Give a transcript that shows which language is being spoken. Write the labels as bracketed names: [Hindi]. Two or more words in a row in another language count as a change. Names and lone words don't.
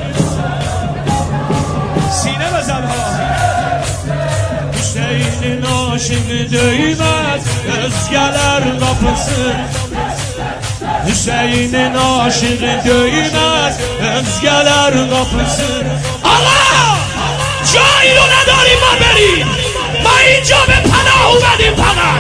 [Persian] سینه بزن ها. [Turkish] Hüseyin aşığı değmez özgeler kapısı. Hüseyin'in aşığı değmez özgeler kapısı. Allah! [Persian] جایی رو نداریم ما بریم، ما اینجا به پناه اومدیم فقط.